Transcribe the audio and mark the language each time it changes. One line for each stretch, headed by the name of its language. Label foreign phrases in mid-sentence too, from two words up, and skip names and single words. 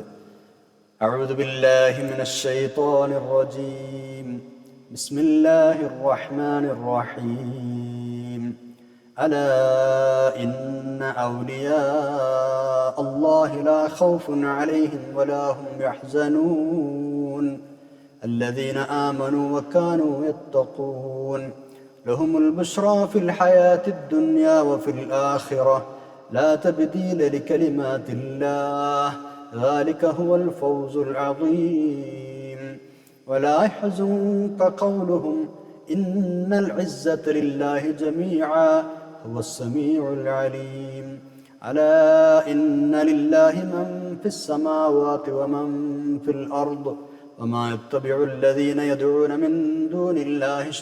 Arabic: أعوذ بالله من الشيطان الرجيم. بسم الله الرحمن الرحيم. ألا إن أولياء الله لا خوف عليهم ولا هم يحزنون الذين آمنوا وكانوا يتقون لهم البشرى في الحياة الدنيا وفي الآخرة لا تبديل لكلمات الله ذلك هو الفوز العظيم ولا يحزنك قولهم إن العزة لله جميعا هو السميع العليم ألا إن لله من في السماوات ومن في الأرض وما يتبع الذين يدعون من دون الله